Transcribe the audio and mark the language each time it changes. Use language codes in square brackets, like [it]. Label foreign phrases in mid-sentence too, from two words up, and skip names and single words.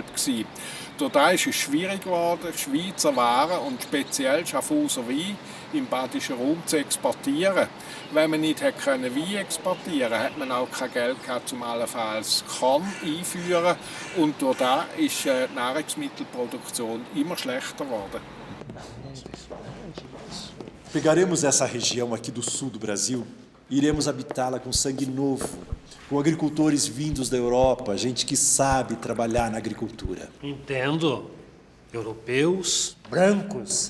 [de] Durch das ist es schwierig geworden, Schweizer Waren und speziell Schaffhauser Wein im badischen Raum zu exportieren. Wenn man nicht Wein exportieren konnte, hat man auch kein Geld gehabt, um allenfalls Korn einzuführen. Und durch das ist die Nahrungsmittelproduktion immer schlechter geworden. [pt] Pegaremos essa região aqui do sul do Brasil e iremos habitá-la com sangue novo, com agricultores vindos da Europa, gente que sabe trabalhar na agricultura. Entendo. Europeus, brancos.